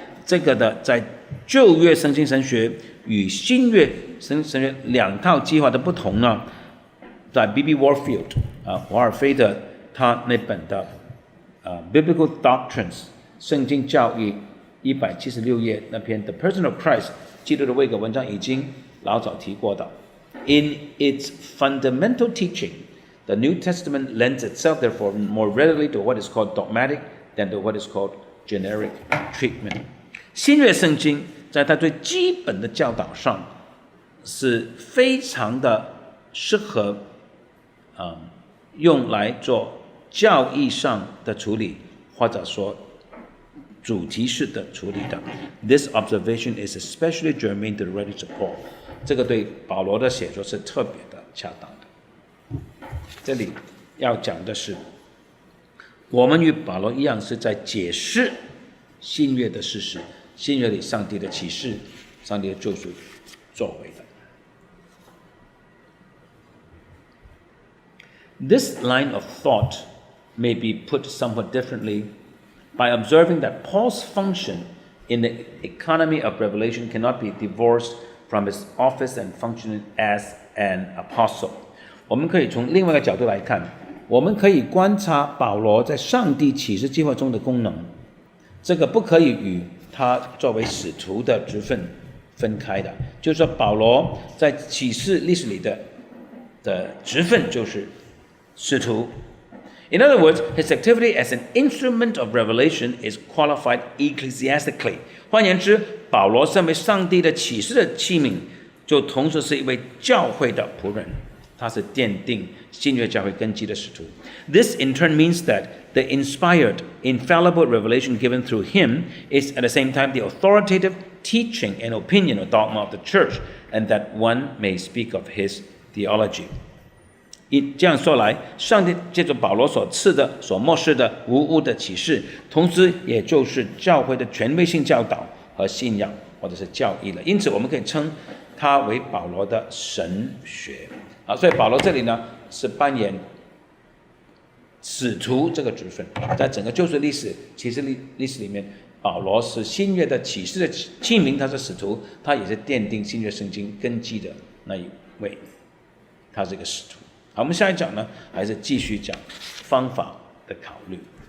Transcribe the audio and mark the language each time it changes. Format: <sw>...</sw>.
<zh>这个的在旧约圣经神学与新约圣经神学两套计划的不同呢，在 B.B. Warfield 华尔菲的他那本的Biblical Doctrines 圣经教义176页那篇 The Person of Christ 基督的位格文章已经老早提过的。</zh> <en>In its fundamental teaching, the New Testament lends itself, therefore, more readily to what is called dogmatic than to what is called generic treatment.</en> <zh>新约圣经在它最基本的教导上是非常的适合用来做教义上的处理，或者说主题式的处理的。</zh> <en>This observation is especially germane to the writings of Paul.</en> <zh>这个对保罗的写作是特别的恰当的。这里要讲的是，我们与保罗一样，是在解释新约的事实，新约里上帝的启示，上帝的救赎作为的。</zh> <en>This line of thought may be put somewhat differently by observing that Paul's function in the economy of revelation cannot be divorced from his office and function as an apostle.</en> <zh>我们可以从另外一个角度来看，我们可以观察保罗在上帝启示计划中的功能，这个不可以与他作为使徒的职分分开的。就是说，保罗在启示历史里的职分就是使徒。</zh> <en>In other words, his activity as an instrument of revelation is qualified ecclesiastically.</en> <zh>换言之，保罗身为上帝的启示的器皿，就同时是一位教会的仆人，他是奠定新约教会根基的使徒。</zh> <en>This in turn means that the inspired, infallible revelation given through him is at the same time the authoritative teaching and opinion or dogma of the church, and that one may speak of his theology.</en> <zh>这样说来，上帝借着保罗所赐的、所默示的无误的启示，同时也就是教会的权威性教导和信仰或者是教义了。因此，我们可以称它为保罗的神学。所以保罗这里呢是扮演使徒这个职分，在整个救赎历史、启示历史里面，保罗是新约的启示的器皿，他是使徒，他也是奠定新约圣经根基的那一位，他是一个使徒。好，我们下一讲呢，还是继续讲方法的考虑。</zh>